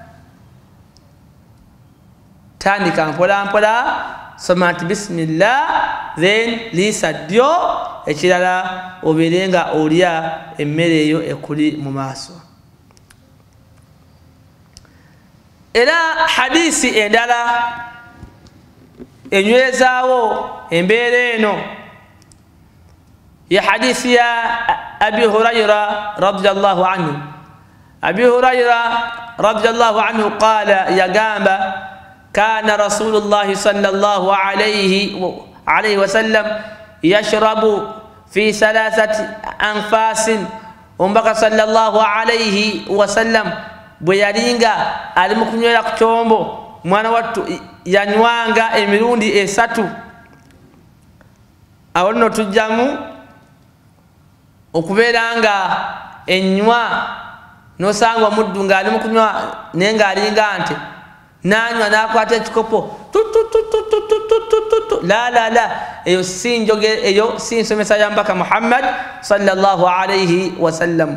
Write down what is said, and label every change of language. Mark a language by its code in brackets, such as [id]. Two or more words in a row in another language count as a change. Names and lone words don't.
[lg] Tandika mpola mpola, soma nti bismillah, then liisa ddyo, ekirala obeere nga olya emmere eyo ekuli mu maaso. Era hadisi endala enywezaawo embeera eno ya hadisi ya Abi Hurayra [ar] رضي الله عنه. أبي هريرة رضي الله عنه قال, yagamba كان رسول الله صلى الله عليه وسلم يشرب في ثلاثة أنفاس. [lg] Ombaka [ar] صلى الله عليه وسلم [lg] bwe yalinga ali mu kunywera ku kyombo, mwana wattu yanywanga emirundi esatu. Awo nno tujjamu okubeera nga ennywa nosanga omuddu ng'ali mu kunywa naye ng'alinga nte nanywa n'akwata ekikopo la, eyo si njogera, eyo si nsomesa ya mbaka Muhammad [ar] صلى الله عليه وسلم.